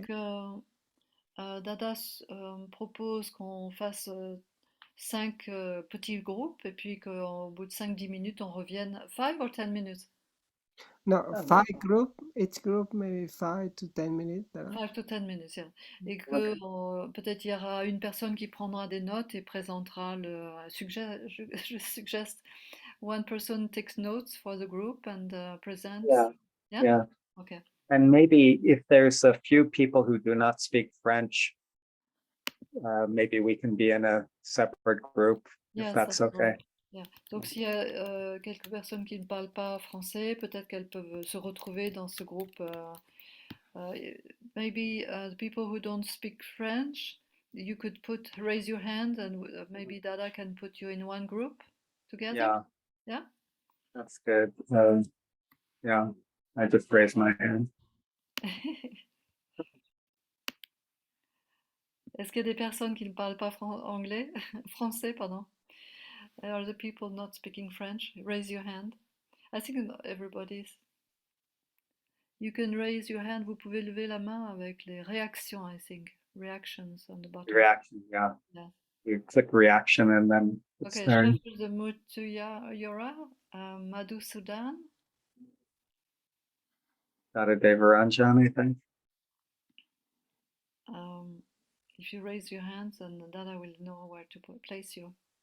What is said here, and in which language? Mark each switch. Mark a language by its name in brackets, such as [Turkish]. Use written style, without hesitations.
[French] Donc, Dada propose qu'on fasse 5 petits groupes et puis qu'au bout de 5-10 minutes, on revienne. [English] 5 or 10 minutes? No, 5 group, each group maybe 5 to 10 minutes. 5 to 10 minutes, yeah. [French] Et que peut-être il y aura une personne qui prendra des notes et présentera je [English] suggest one person takes notes for the group and presents. Yeah. Okay. And maybe if there's a few people who do not speak French, maybe we can be in a separate group, if that's okay. Yeah. [French] Donc s'il y a quelques personnes qui ne parlent pas français, peut-être qu'elles peuvent se retrouver dans ce groupe. [English] Maybe the people who don't speak French, you could raise your hand, and maybe Dada can put you in one group together. Yeah. That's good. Yeah, I just raised my hand. [French] Est-ce qu'il y a des personnes qui ne parlent pas français, pardon? [English] Are the people not speaking French? Raise your hand. I think everybody's. You can raise your hand. [French] Vous pouvez lever la main avec les réactions, [English] I think. Reactions on the bottom. Reaction, yeah. You click reaction and then it's there. Okay, the Mutuyora, Madhusudan. Dada Devaranjan, I think. If you raise your hands, then Dada will know where to place you.